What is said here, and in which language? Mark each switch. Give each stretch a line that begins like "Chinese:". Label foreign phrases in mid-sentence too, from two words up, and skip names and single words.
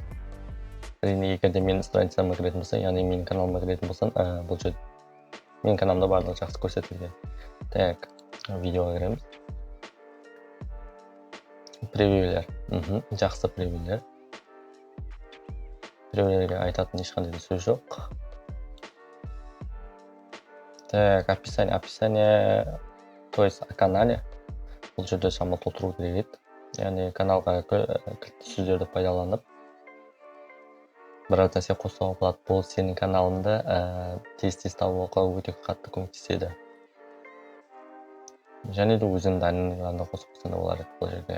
Kazakh: Әрине егерде менің страницама кіретін болса, яғни менің каналыма кіретін болсан, бұл жерде менің каналымда барлығы жақсы көрсетілген. Так, видеоға кіреміз. Превьюлер. Жақсы превьюлер. Превьюлерге айтатын ешқандай да сөз жоқ.
Russian: Так, описание, то есть о канале.
Kazakh: Бұл жерде шамалы толтыру керек еді. Яғни каналға кілтті сөздерді пайдаланып біраз нәрсе қосуға болады. Бұл сенің каналыңды тез табуға өте қатты көмектеседі. Және де өзінің данныйларында қосып қойсаң да болар еді бұл жерге.